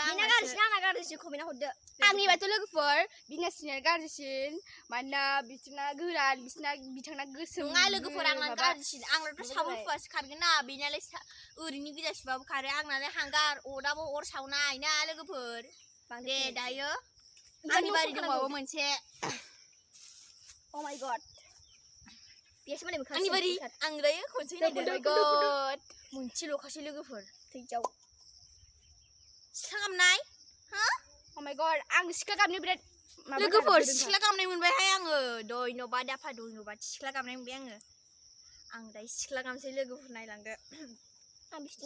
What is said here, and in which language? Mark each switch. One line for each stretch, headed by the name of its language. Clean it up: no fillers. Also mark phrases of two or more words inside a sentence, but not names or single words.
Bodo: बिना गाज्रिसिन आंना गाज्रिसिन खमायना हरदो आंनिबाथ' लोगोफोर बिना सिनाया गाज्रिसिन मानोना बिसोरना गोरान बिथांना गोसोम नङा लोगोफोर आंना गाज्रिसिन आंनाथ' साबोन फुवासो खारगोन ना बेनालाय ओरैनो गोजा सुबाबो खारो आंनालाय हांगार अराबो अर सावनाय ना लोगोफोर दे दायो आंनि बारि दंबावो मोनसे
English: Oh my god
Bodo: बियासो माने मोखां आंनि बारि आं दायो खनसे नायदो गड मोनसेल'खासै लोगोफोर थैजाव सिख्ला गामनाय हो
English: Oh my god
Bodo: आं सिख्ला गाबनो बिराद लोगोफोर सिख्ला गामनाय मोनबायहाय आङो दयनबा दाफा दयनबा सिख्ला गामनाय मोनबाय आं दायो सिख्ला गामसै लोगोफोर नायलांदो आं बिसोरनि